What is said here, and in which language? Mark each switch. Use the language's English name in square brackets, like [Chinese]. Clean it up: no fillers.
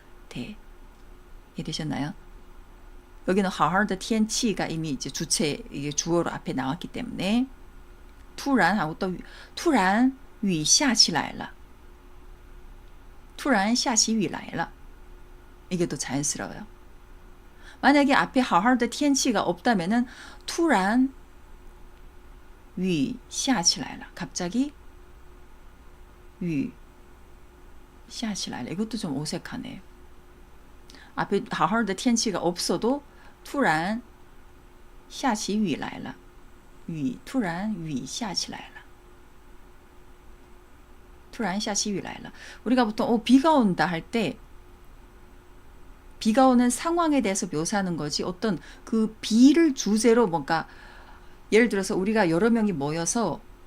[Korean] 네, 이해되셨나요? 여기는 好好的天气가 이미 이제 주체 이게 주어로 앞에 나왔기 때문에 突然하고 또 [Chinese] 突然雨下起来了突然下起雨来了 [Korean] 이게 더 자연스러워요. 만약에 앞에 好好的天气가 없다면은 [Chinese] 突然雨下起来了 [Korean] 갑자기 雨下起来了 이것도 좀 어색하네. 앞에 好好的天气가 없어도 [Chinese] 突然下起雨来了雨突然雨下起来了突然下起雨来了 [Korean] 우리가 보통 비가 온다 할 때 비가 오는 상황에 대해서 묘사하는 거지 어떤 그 비를 주제로 뭔가 예를 들어서 우리가 여러 명이 모여서